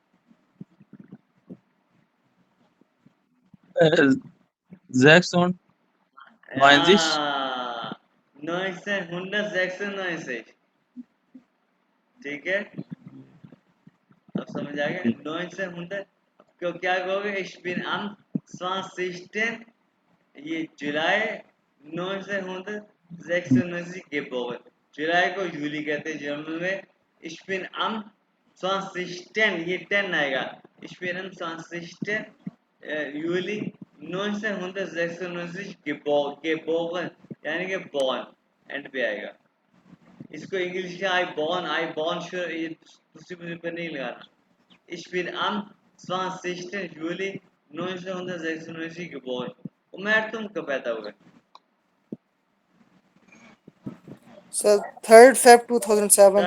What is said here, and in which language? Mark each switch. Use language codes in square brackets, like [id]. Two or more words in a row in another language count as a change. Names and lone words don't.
[hi] जैक्सन 90 हाँ 1996 ठीक है अब समझ आ गया 1900 क्यों क्या कहोगे [de] ich bin am 20. [hi] ये जुलाई 1996 geboren जुलाई को जूली कहते हैं जर्मन में [de] ich bin am 20. [hi] ये 10 आएगा [de] ich bin am 20. Juli 1996 geboren [hi] यानी कि [en] born end [hi] पे आएगा इसको इंग्लिश का [en] I born [hi] श्योर ये दूसरी मुझे पर नहीं लगाना [de] ich bin am 20. Juli 1996 geboren [hi] उमर तुम कब पैदा हुए [en] सर 3rd Feb 2007